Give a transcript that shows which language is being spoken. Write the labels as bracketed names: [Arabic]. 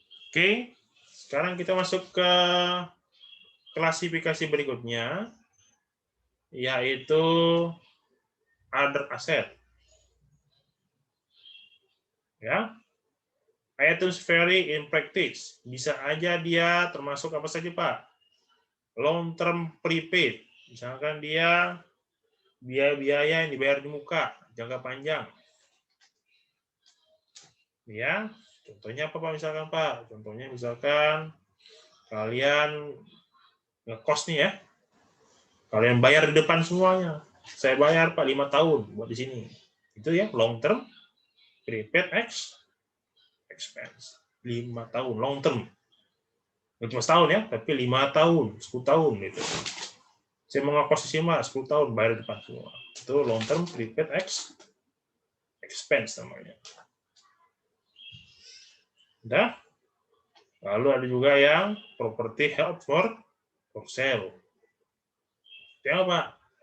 [Indonesian] Oke, sekarang kita masuk ke klasifikasi berikutnya, yaitu other asset. [English] Ya, items vary in practice. [Indonesian] Bisa aja dia termasuk apa saja Pak? Long term prepaid. Misalkan dia biaya-biaya yang dibayar di muka jangka panjang. Ya, contohnya apa Pak misalkan Pak? Contohnya misalkan kalian ngekos nih ya. Kalian bayar di depan semuanya. Saya bayar Pak 5 tahun buat di sini. Itu ya long term prepaid expense. 5 tahun long term. Bukan cuma setahun ya, tapi 5 tahun, 10 tahun gitu. Saya mau ngekos di sini 10 tahun bayar di depan semua. Itu long term prepaid expense namanya. Udah. Lalu ada juga yang property held for sale. Itu apa?